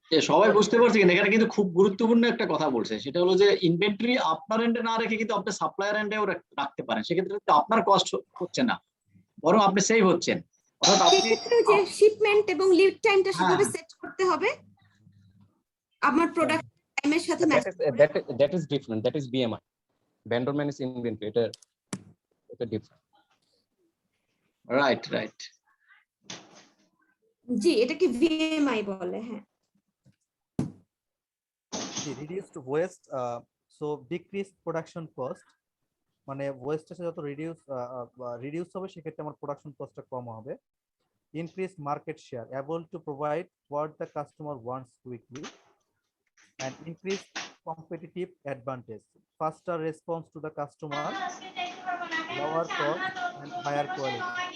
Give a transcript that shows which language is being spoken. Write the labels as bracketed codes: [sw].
[bn] সবাই বুঝতে পারছি, এখানে কিন্তু খুব গুরুত্বপূর্ণ একটা কথা বলছে, সেটা হলো যে ইনভেন্টরি আপনার এন্ডে না রেখে কিন্তু আপনি সাপ্লায়ার এন্ডেও রাখতে পারেন, সেক্ষেত্রে কিন্তু আপনার কস্ট হচ্ছে না, বরং আপনি সেভ হচ্ছেন। অর্থাৎ আপনি সেক্ষেত্রে যে শিপমেন্ট এবং লিড টাইমটা সেভাবে সেট করতে হবে আমার প্রোডাক্ট টাইমের সাথে ম্যাচ করে। [en] that is different, that is BMI, vendor managed inventory, [bn] এটা ডিফারেন্ট। [en] Right right. [bn] জি, এটাকে ভিএমআই বলে। হ্যাঁ, [en] reduced waste, so decrease production cost, [bn] মানে ওয়েস্টেজ যত রিডিউস হবে সেক্ষেত্রে আমার প্রোডাকশন কস্টটা কম হবে। [en] Increase market share, able to provide what the customer wants quickly, and increase competitive advantage, faster response to the customer, lower cost and higher quality.